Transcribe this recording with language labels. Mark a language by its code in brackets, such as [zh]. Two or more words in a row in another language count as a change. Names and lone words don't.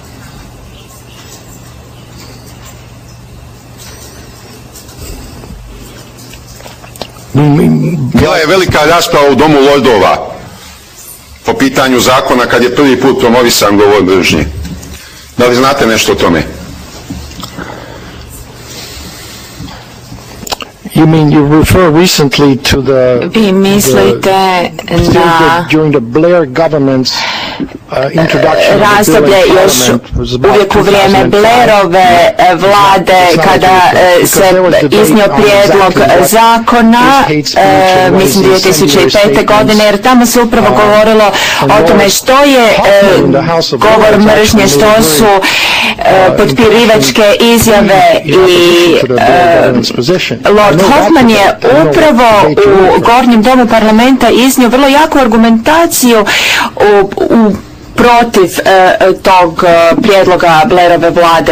[sr] Bila je velika rasprava u Domu lordova po pitanju zakona kad je prvi put promovisan govor mržnje. Da li znate nešto o tome? [en] You mean you refer recently to the [hr] Vi mislite na [en] during the Blair government's introduction [hr] razdoblje još uvijek u vrijeme Blairove vlade kada se iznio prijedlog zakona, mislim 2005. godine, jer tamo se upravo govorilo o tome što je govor mržnje, što su potpirivačke izjave i Lord Hoffman je upravo u Gornjem domu parlamenta iznio vrlo jaku argumentaciju protiv tog prijedloga Blairove vlade.